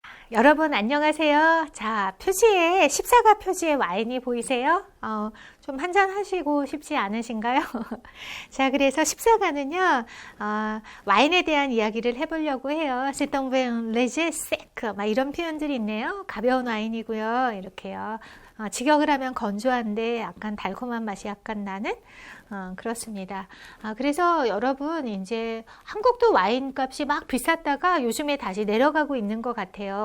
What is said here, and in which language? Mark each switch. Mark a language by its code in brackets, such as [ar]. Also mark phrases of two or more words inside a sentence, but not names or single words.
[ko] 여러분 안녕하세요. 자, 표지에 십사가 표지에 와인이 보이세요? 좀 한잔 하시고 싶지 않으신가요? 자, 그래서 십사가는요, 와인에 대한 이야기를 해보려고 해요. [fr] C'est un vin léger sec, [ko] 막 이런 표현들이 있네요. 가벼운 와인이고요. 이렇게요. 직역을 하면 건조한데 약간 달콤한 맛이 약간 나는 그렇습니다. 그래서 여러분 이제 한국도 와인 값이 막 비쌌다가 요즘에 다시 내려가고 있는 것 같아요.